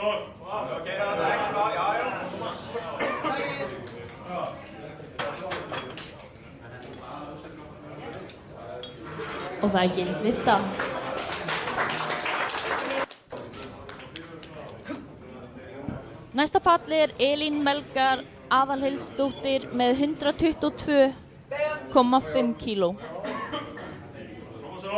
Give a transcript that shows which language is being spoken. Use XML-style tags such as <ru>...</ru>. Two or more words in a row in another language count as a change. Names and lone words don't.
<da>Ok, det er ikke klar. Ja, ja.</da> <is>Og það er gild lyfta. Næsta pall er Elín Melgar Aðalhildsdóttir með 122,5 kíló.</is> <da>Kom så.</da>